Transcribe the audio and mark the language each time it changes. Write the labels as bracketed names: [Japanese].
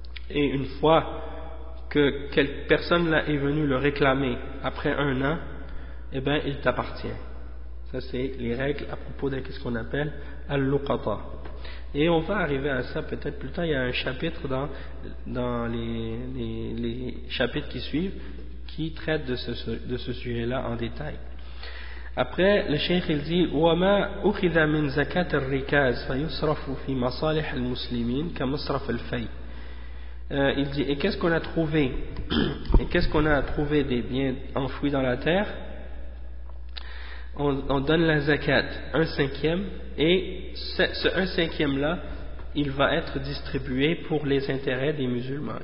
[French] Et une fois que quelque personne là est venu le réclamer après un an, eh bien, il t'appartient. Ça, c'est les règles à propos de ce qu'on appelle al-luqata. Et on va arriver à ça peut-être plus tard. Il y a un chapitre dans les chapitres qui suivent qui traite de ce sujet-là en détail. Après, le cheikh il dit [Arabic] وَمَا أُخِذَ مِنْ زَكَاتِ الرِّكَازِ فَيُصْرَفُ فِي مَصَالِحِ الْمُسْلِمِينَ كَمُصْرَفِ الْفَيْءِ. [French] Il dit et qu'est-ce qu'on a trouvé et qu'est-ce qu'on a trouvé des biens enfouis dans la terre, on donne la zakat un cinquième et ce un cinquième là il va être distribué pour les intérêts des musulmans.